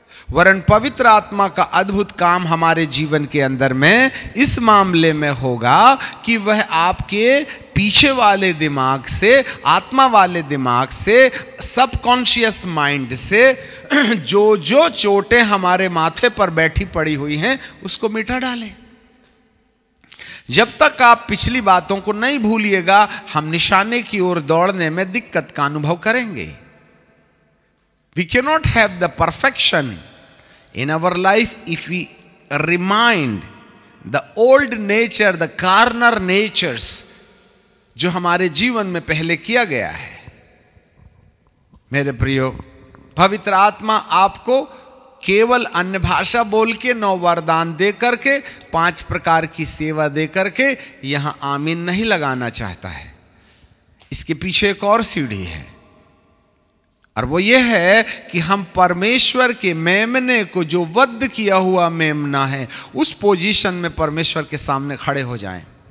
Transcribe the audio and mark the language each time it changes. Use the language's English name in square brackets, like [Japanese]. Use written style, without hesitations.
[Hindi] वरन पवित्र आत्मा का अद्भुत काम हमारे जीवन के अंदर में इस मामले में होगा कि वह आपके पीछे वाले दिमाग से, आत्मा वाले दिमाग से, सबकॉन्शियस माइंड से जो जो चोटें हमारे माथे पर बैठी पड़ी हुई हैं उसको मिटा डाले। जब तक आप पिछली बातों को नहीं भूलिएगा, हम निशाने की ओर दौड़ने में दिक्कत का अनुभव करेंगे। [English] We cannot have the perfection in our life if we remind the old nature, the carnal natures [Hindi] जो हमारे जीवन में पहले किया गया है। मेरे प्रियो, पवित्र आत्मा आपको केवल अन्य भाषा बोल के, 9 वरदान दे करके, 5 प्रकार की सेवा दे करके यहां आमीन नहीं लगाना चाहता है। इसके पीछे एक और सीढ़ी है, और वो ये है कि हम परमेश्वर के मेमने को, जो वध किया हुआ मेमना है, उस पोजीशन में परमेश्वर के सामने खड़े हो जाएं।